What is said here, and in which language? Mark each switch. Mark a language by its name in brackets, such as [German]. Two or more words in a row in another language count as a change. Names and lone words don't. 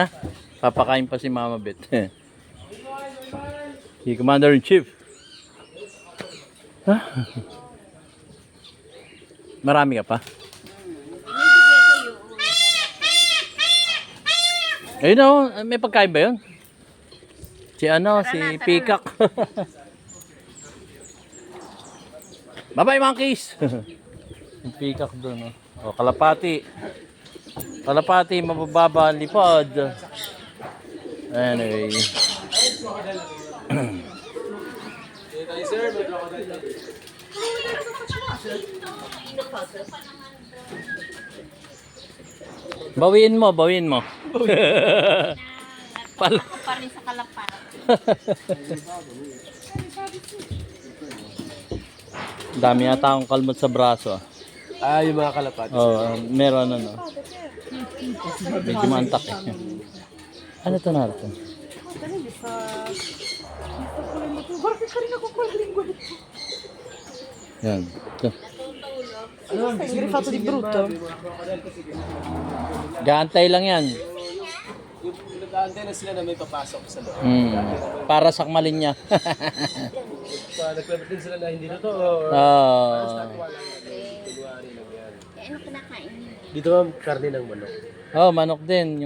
[Filipino] Papakain pa si Mama Bet. Si Commander-in-Chief. Ha? Marami ka pa? Ayun o, may pagkain ba yun? Si si Peacock. [English] Bye-bye monkeys! [Filipino] Yung Peacock doon, oh. Kalapati. Kalapati, mabababa, lipad. Anyway. Bawiin mo. Ako pa rin sa kalapat. Dami yata akong kalmot sa braso. Ah, yung mga kalapati. Meron medyo maantak eh. Ano to natin? [Italian] Mi sta pulendo tu. Guarda che carina con quella linguetta. [Filipino] Yan. Ito. [Italian] Stai ingrifato di brutto? [Filipino] Gaantay lang yan. Nag-aantay na sila na may papasok sa loob. Para sakmalin niya. Nag-claim din sila na hindi na to. Ano kinakain niya? Dito ma'am, karne ng manok. Manok din. Yung...